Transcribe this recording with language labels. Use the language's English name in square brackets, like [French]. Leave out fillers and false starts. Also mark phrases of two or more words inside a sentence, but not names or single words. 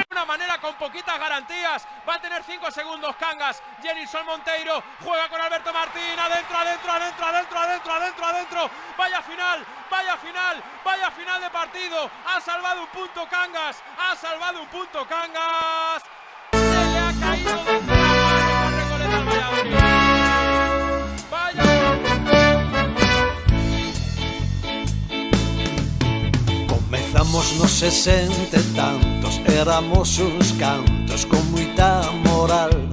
[Spanish] De una manera con poquitas garantías, va a tener 5 segundos Cangas. Jenilson Monteiro juega con Alberto Martín, adentro. Vaya final de partido. Ha salvado un punto Cangas, Se le ha caído de [Galician] Comezamos nos 60 e tantos, éramos uns cantos con moita moral.